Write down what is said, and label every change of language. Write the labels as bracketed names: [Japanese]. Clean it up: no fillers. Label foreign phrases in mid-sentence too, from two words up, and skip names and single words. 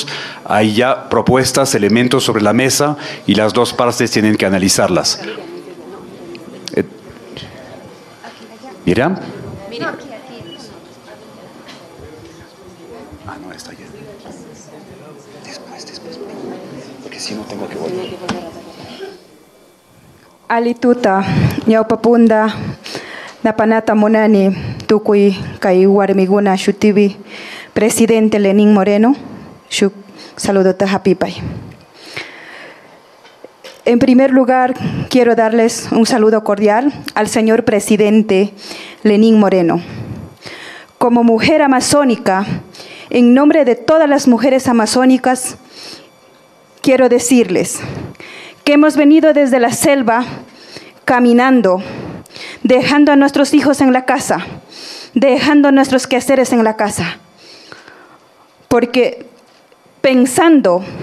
[Spanish] Hay ya propuestas, elementos sobre la mesa y las dos partes tienen que analizarlas. Miriam. No, está allá. Después, porque si no tengo que volver. [Quechua] Alituta, ñawpapunda, napanata monani, tukui kai warmiguna shutivi, presidente Lenín Moreno, shuk saludota hapipay. [Spanish] En primer lugar, quiero darles un saludo cordial al señor presidente Lenín Moreno. Como mujer amazónica, en nombre de todas las mujeres amazónicas, quiero decirles que hemos venido desde la selva caminando, dejando a nuestros hijos en la casa, dejando nuestros quehaceres en la casa, porque pensando